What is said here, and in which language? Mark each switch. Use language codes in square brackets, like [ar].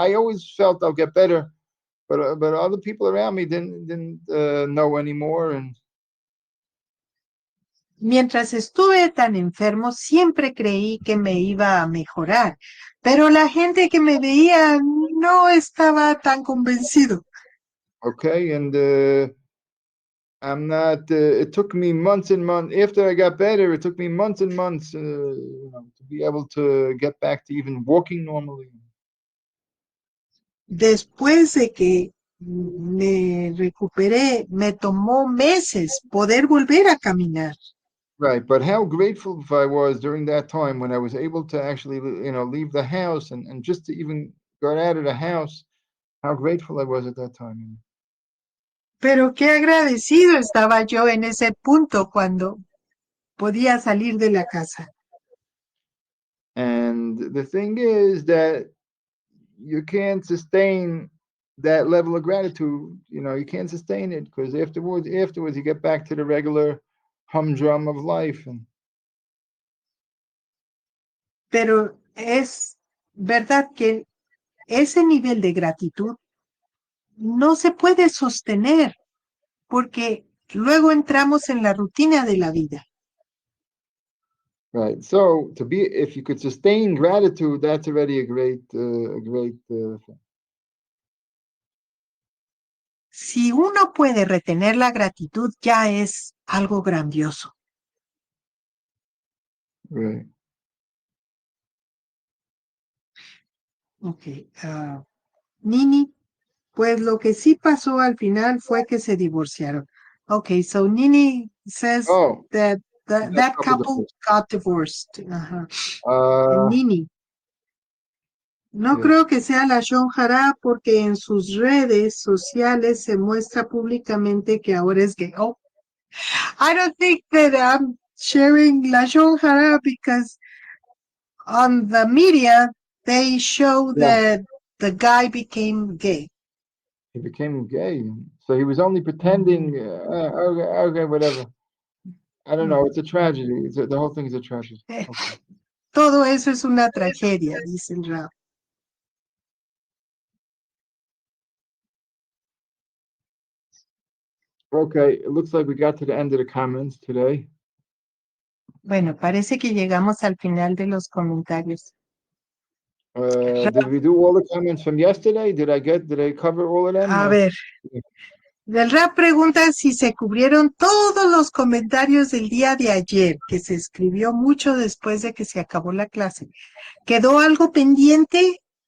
[en] I always felt I'll get better, but other people around me didn't know anymore. And [es] Mientras estuve tan enfermo, siempre creí que me iba a mejorar, pero la gente que me veía no estaba tan convencido. [en] okay, and I'm not. It took me months and months after I got better. It took me months and months, to be able to get back to even walking normally. [es] Después de que me recuperé, me tomó meses poder volver a caminar. [en] Right, but how grateful I was during that time when I was able to actually, leave the house and just to even get out of the house, how grateful I was at that time. [es] Pero qué agradecido estaba yo en ese punto cuando podía salir de la casa. [en] And the thing is that you can't sustain that level of gratitude. You can't sustain it because afterwards you get back to the regular humdrum of life. And [es] Pero es verdad que ese nivel de gratitud no se puede sostener porque luego entramos en la rutina de la vida. [en] right, so if you could sustain gratitude, that's already a great thing. [es] Si uno puede retener la gratitud, ya es algo grandioso. [en] Right. Okay. [es] Nini, pues lo que sí pasó al final fue que se divorciaron. [en] Okay, so Nini says that that couple got divorced. Ajá. [es] Nini, no creo que sea la Shonjara porque en sus redes sociales se muestra públicamente que ahora es gay. [en] Oh, I don't think that I'm sharing la Shonjara because on the media they show that the guy became gay. He became gay, so he was only pretending. Okay, whatever. I don't know. It's a tragedy. The whole thing is a tragedy. Okay. [es] Todo eso es una tragedia, dice el RAV. [en] Okay, it looks like we got to the end of the comments today. [es] Bueno, parece que llegamos al final de los comentarios. [en] Did we do all the comments from yesterday? Did I cover all of them? [es] A ver, el RAV pregunta si se cubrieron todos los comentarios del día de ayer, que se escribió mucho después de que se acabó la clase. ¿Quedó algo pendiente?